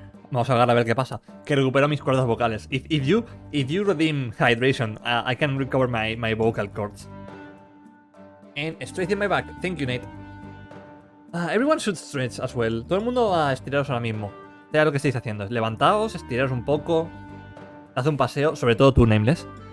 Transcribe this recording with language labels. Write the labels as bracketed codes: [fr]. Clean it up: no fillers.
[es] Vamos a agarrar a ver qué pasa. Que recupero mis cuerdas vocales. [en] If you redeem hydration, I can recover my vocal cords. And straighten my back. Thank you, Nate. Everyone should stretch as well. [es] Todo el mundo a estiraros ahora mismo. Sea lo que estéis haciendo. Levantaos, estiraros un poco. Haz un paseo, sobre todo tú, Nameless.